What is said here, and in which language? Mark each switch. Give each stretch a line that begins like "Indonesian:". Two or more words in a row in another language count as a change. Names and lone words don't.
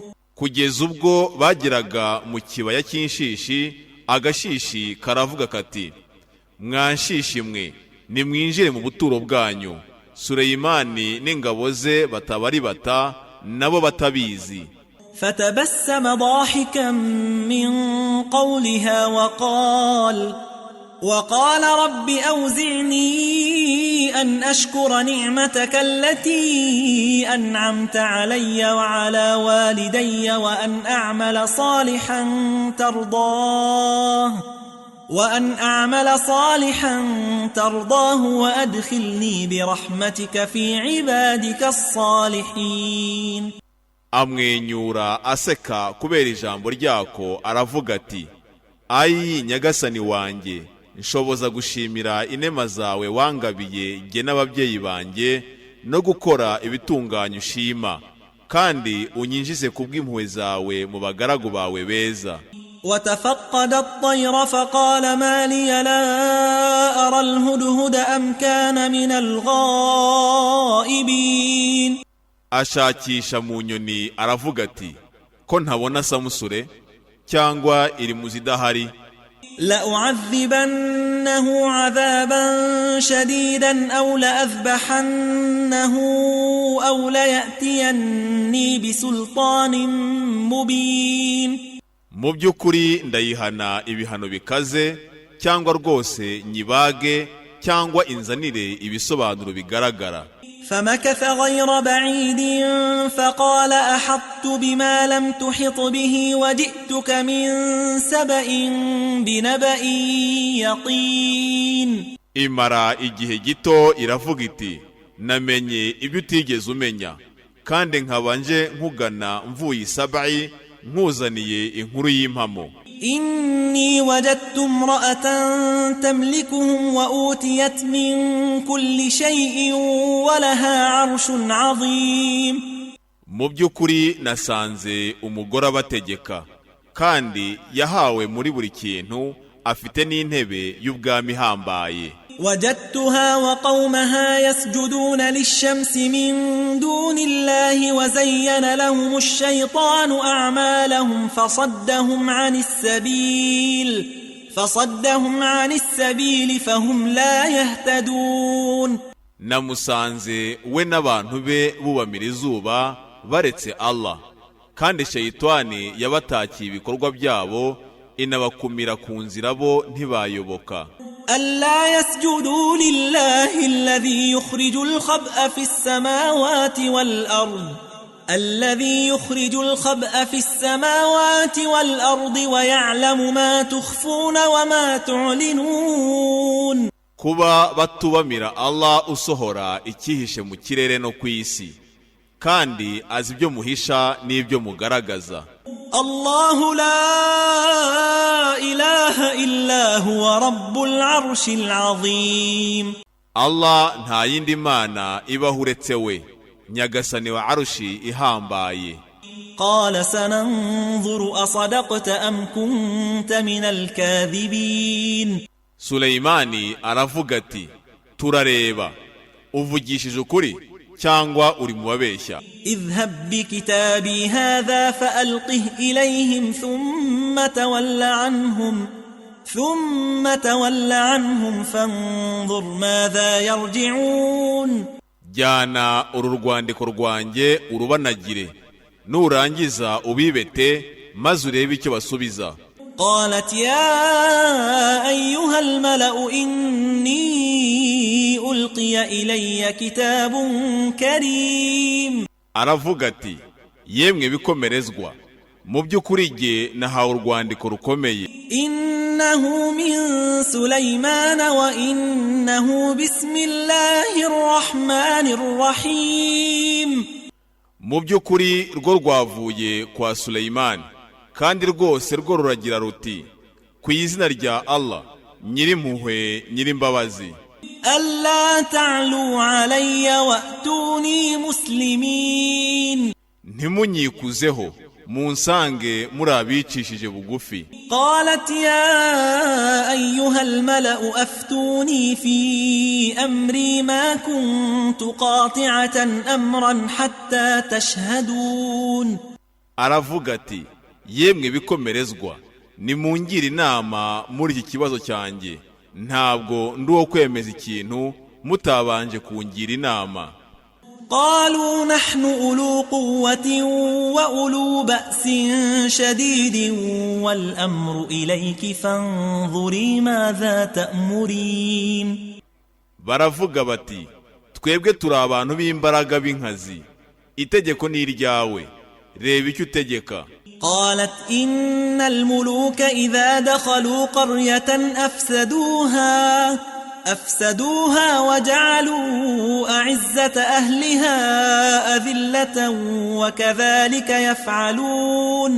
Kinyarwanda: kugeza ubwo bageraga mu kibaya cy'inshishi, agashishi karavuga kati mwanshishi mwe nimwinjire mu buturo bwanyu, Suleyimani n'ingabo ze batabari bata nabo batabizi.
Arabic: فتبسم ضاحكا من قولها وقال رب أوزعني أن أشكر نعمتك التي أنعمت علي وعلى والدي وأن أعمل صالحا ترضاه وأدخلني برحمتك في عبادك الصالحين.
Kinyarwanda: amwenyura aseka kubera ijambo ryako, aravuga ati ayi nyagasani wanjye, nshoboza gushimira inema zawe wangabiye jye n'ababyeyi banjye no gukora ibitunganye ushima, kandi unyinjize kubw'impuhwe zawe mu bagaragu bawe beza.
Arabic: وتفقد الطير فقال ما لي لا أرى الهدهد أم كان من الغائبين.
Kinyarwanda: ashakisha mu nyoni aravuga ati ko ntabona samusure cyangwa iri mu zidahari.
Arabic: لأعذبنه عذابا شديدا أو لأذبحنه أو ليأتيني بسلطان مبين.
Kinyarwanda: mu by'ukuri ndayihana ibihano bikaze, cyangwa rwose nyibage, cyangwa inzanire ibisobanuro bigaragara.
Arabic: فمكث غير بعيد فقال أحطت بما لم تحط به وجئتك من سبأ بنبأ يقين.
Kinyarwanda: imara igihe gito iravuga iti namenye ibyo utigeze umenya, kandi nkabanje nkugana mvuye Sabai nkuzaniye inkuru y'impamo.
Arabic: إني وجدت امرأة تملكهم وأوتيت من كل شيء ولها عرش عظيم.
Kinyarwanda: mu by'ukuri nasanze umugore abategeka, kandi yahawe muri buri kintu, afite n'intebe y'ubwami ihambaye.
Arabic: وجدتها وقومها يسجدون للشمس من دون الله وزين لهم الشيطان أعمالهم فصدهم عن السبيل فهم لا يهتدون.
Kinyarwanda: namusanze we n'abantu be bubamira izuba baretse Allah, kandi shayitani yabatakiye ibikorwa byabo inabakumira ku nzira, bo ntibayoboka.
Arabic: ألا يسجدوا لله الذي يخرج الخبأ في السماوات والأرض ويعلم ما تخفون وما تعلنون.
Kinyarwanda: kuba batubamira Allah usohora icyihishe mu kirere no ku isi, kandi azi ibyo muhisha n'ibyo mugaragaza.
Arabic: الله لا إله إلا هو رب العرش العظيم.
Kinyarwanda: Allah nta yindi mana ibaho uretse we, nyagasani wa arushi ihambaye.
Arabic: قال سننظر أصدقت أم كنت من الكاذبين.
Kinyarwanda: Suleimani aravuga ati, turareba uvugishije ukuri cyangwa uri mu babeshya.
Arabic: اذهب بكتابي هذا فألقه إليهم ثم تول عنهم فانظر ماذا يرجعون.
Kinyarwanda: Jyana uru rwandiko rwanjye urubanagire, nurangiza ubibete maze urebe icyo basubiza.
Arabic: قالت يا أيها الملأ إني ألقي إلي كتاب كريم.
Kinyarwanda: Aravuga ati, yemwe bikomerezwa, mu by'ukuri jye nahawe urwandiko rukomeye.
Arabic: إنه من سليمان وإنه بسم الله الرحمن الرحيم.
Kinyarwanda: Mu by'ukuri rwo rwavuye kwa Suleimani, kandi rwose rwo ruragira ruti, ku izina rya Allah nyirimpuhwe nyirimbabazi.
Arabic: ألا تعلوا علي وأتوني مسلمين.
Kinyarwanda: Ntimunyikuzeho, munsange muri abicishije bugufi.
Arabic: قالت يا أيها الملأ أفتوني في أمري ما كنت قاطعة أمرا حتى تشهدون.
Kinyarwanda: Aravuga ati, yemwe bikomerezwa, nimungire inama muri iki kibazo cyanjye, ntabwo ndi uwo kwemeza ikintu mutabanje kungira inama.
Arabic: قالوا نحن أولو قوة وأولو بأس شديد والأمر إليك فانظري ماذا تأمرين.
Kinyarwanda: Baravuga bati, twebwe turi abantu b'imbaraga b'inkazi, itegeko ni iryawe, reba icyo utegeka.
Arabic: قالت إن الملوك إذا دخلوا قرية أفسدوها وجعلوا أعزة أهلها أذلة وكذلك يفعلون.